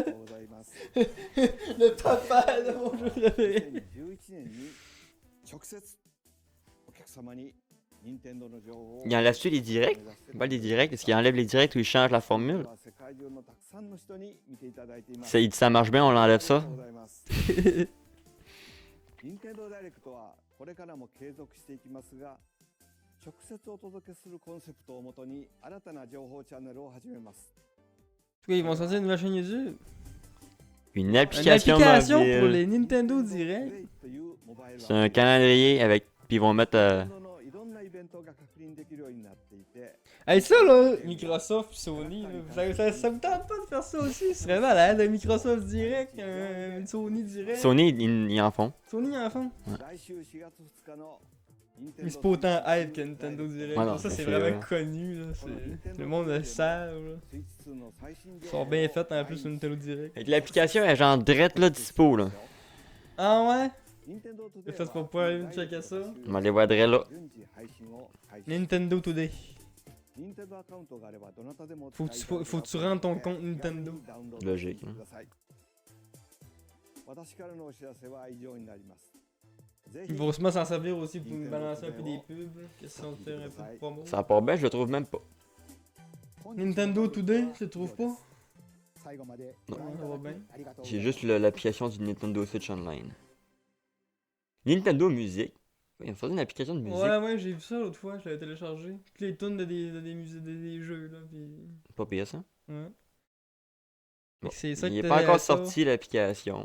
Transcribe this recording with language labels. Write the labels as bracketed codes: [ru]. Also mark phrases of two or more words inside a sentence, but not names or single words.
[fr] Le papa de mon jeu préféré. Il enlève-tu les directs? Pas les directs, est-ce qu'il enlève les directs ou il change la formule? Ça marche bien, on l'enlève ça? [ja] 任天堂ダイレクトはこれからも継続していきますが、直接お届けするコンセプトをもとに新たな情報チャンネルを始めます。 [fr] Ils vont sortir une nouvelle chaîne YouTube. Une Une application application mobile. pour les Nintendo Direct. C'est un calendrier avec. Puis ils vont mettre. [ja] のいろんなイベントが確認できるようになっていて、 [fr] Hey, ça là, Microsoft pis Sony, là, ça me tente pas de faire ça aussi. Ce serait malade, un Microsoft Direct, un Sony Direct. Sony, ils en font. Sony en fond. [ja] 来週4月2日の [fr] Mais c'est pas autant hype que Nintendo Direct. Ouais, non, ça, c'est c'est vraiment vrai. connu, là. Le monde le savent, là. [ja] スイッチ2の最新 [fr] Ils sont bien faits en plus sur Nintendo Direct. Fait que l'application est genre drette là dispo là. Ah ouais? [ja] 任天堂トゥ [fr] Le [ja] デイ [fr] fait [ja] は [fr] pour pas aller checker ça. On va les voir drette là. [ja] 順次配信を開始。 [fr] Nintendo Today. [ja] 任天堂アカウントがあればどなたでも [fr] Faut que tu rentres ton compte Nintendo. Logique, hein. [ja] 私からのお知らせは以上になります。ぜ [fr] Ils [ja] ひ [fr] vont sûrement s'en servir aussi pour nous balancer un peu des pubs, là, question de faire un peu de promo. Ça part bien, je le trouve même pas. Nintendo Today, tu le trouves pas? [ja] 最後まで [fr] Non, ça va bien. [ja] ありがとうござ [fr] J'ai [ja] います [fr] juste l'application du Nintendo Switch Online. Nintendo Music. Ils ont sorti une application de musique. Ouais, j'ai vu ça l'autre fois, je l'avais téléchargé. Toutes les tunes de des jeux, là, pis... Pas pire ça. Ouais. Bon, C'est ça que il est t'as pas dit encore à ça. sorti l'application.